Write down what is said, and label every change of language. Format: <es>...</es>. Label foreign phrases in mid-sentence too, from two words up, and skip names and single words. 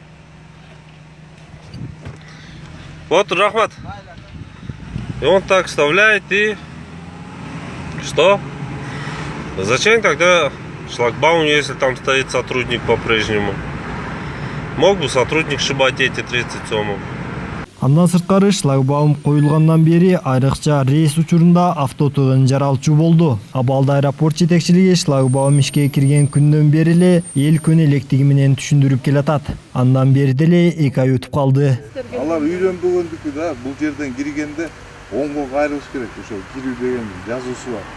<ru>Вот, Рахмат. И он так вставляет и... Что? Зачем тогда шлагбаум, если там стоит сотрудник по-прежнему? Мог бы сотрудник шибать эти 30 сомов.</ru> <ky>Андан сырткары шлагбаум коюлгандан бери айрыкча рейс учурунда автотыгын жаралчу болду. Абалда аэропорт жетекчилиги шлагбаум ишке кирген күндөн бери эле эл күн электиги менен түшүндүрүп келатат. Андан бери деле 2 ай өтүп калды. Алар үйрөнбөгөндүкү да, бул жерден киргенде оңго кайрылыш керек, ошо кирүү деген жазуусу бар.</ky>